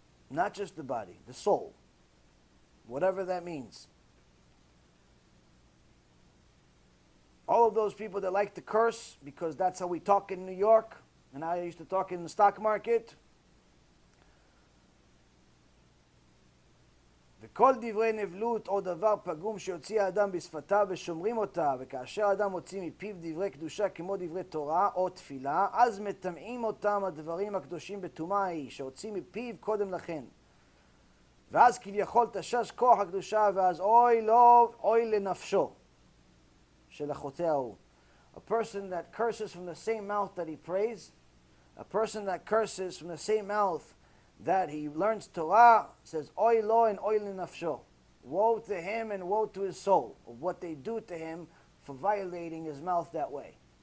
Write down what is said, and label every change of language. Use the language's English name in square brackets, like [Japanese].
[English] Not just the body, the soul. Whatever that means. All of those people that like to curse, because that's how we talk in New York, and I used to talk in the stock market. [Hebrew] וכל דברי נבלות או דבר פגום שיוציא האדם בשפתיו ושומרים אותה, וכאשר האדם מוציא מפיו דברי קדושה כמו דברי תורה או תפילה, אז מטמאים אותם הדברים הקדושים בטומאה ההיא, שהוציא מפיו קודם לכן. ואז כביכול תשש כוח הקדושה, ואז אוי לו, אוי לנפשו של החוטא ההוא. [English] A person that curses from the same mouth that he prays, a person that curses from the same mouth that he learns Torah, says, Oy lo and oy lenafsho. Woe to him and woe to his soul, of what they do to him for violating his mouth that way.